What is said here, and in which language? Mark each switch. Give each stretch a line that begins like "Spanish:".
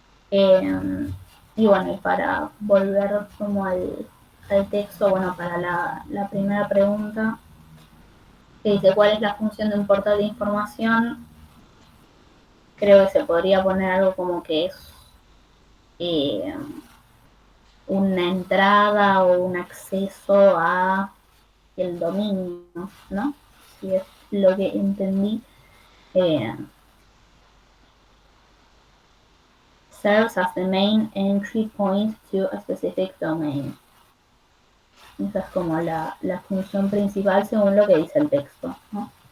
Spanish: Y bueno, y para volver como al texto, bueno, para la primera pregunta, que dice cuál es la función de un portal de información, creo que se podría poner algo como que es eh, una entrada o un acceso a el dominio, ¿no? Si es lo que entendí.
English: Eh, Serves as the main entry point to a specific domain.
Spanish: Esa es como la función principal según lo que dice el texto, ¿no?